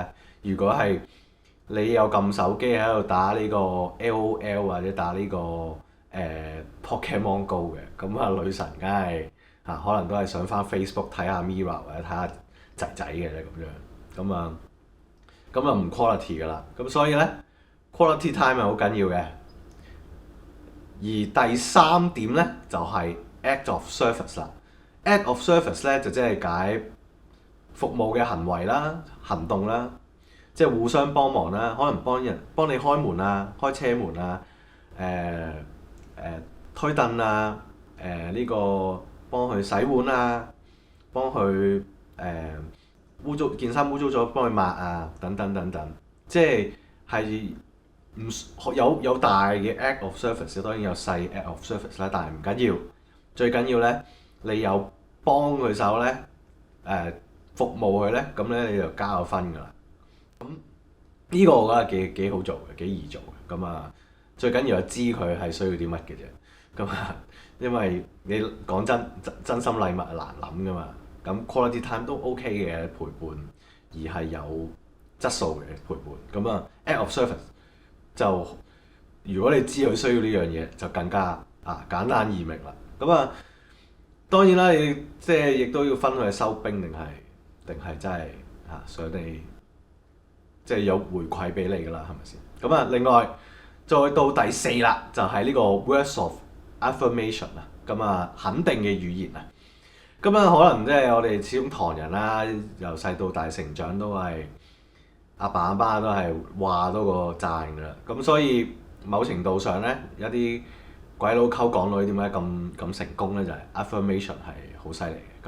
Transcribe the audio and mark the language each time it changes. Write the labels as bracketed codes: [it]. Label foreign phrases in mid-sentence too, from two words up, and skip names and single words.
[yue] 如果係你有撳手機喺度打呢個 LOL 或者打呢個Pokemon Go 嘅，咁啊女神梗係可能都係上翻 Facebook 睇下 Mirror 或者睇下仔仔嘅啫咁樣。咁啊唔 quality 噶啦。咁所以呢 [en] quality time [yue] 係好緊要嘅。而第三點呢，就係 [en] act of service [yue] 啦。 [en] act of service [yue] 呢，就即係解服務嘅行為啦、行動啦，即係互相幫忙啦，可能幫你開門啊、開車門啊、推凳啊、呢個幫佢洗碗啊、幫佢污糟件衫污糟咗幫佢抹啊，等等等等，即係有大嘅 [en] act of service， [yue] 當然有細 [en] act of service [yue] 啦，但係唔緊要，最緊要咧你有幫佢手咧，服務佢咧，咁咧你就加咗分㗎啦。咁呢個我覺得幾好做嘅，幾易做嘅。咁啊，最緊要係知佢係需要啲乜嘅啫。咁啊，因為你講真心禮物係難諗㗎嘛。咁 [en] quality time [yue] 都 OK 嘅陪伴，而係有質素嘅陪伴。咁啊， [en] act of service [yue] 就如果你知佢需要呢樣嘢，就更加簡單易明啦。咁當然啦，你即係亦都要分佢係收兵定係真係想你即係有回饋俾你㗎啦，係咪先？咁另外再到第四啦，就係呢個 [en] words of affirmation [yue] 啊，咁肯定嘅語言啊。可能即係我哋始終唐人啦，由細到大成長都係阿爸阿媽都係話多過讚㗎啦。咁所以某程度上咧，一啲鬼佬溝港女點解咁成功咧？就係 affirmation 係好犀利嘅。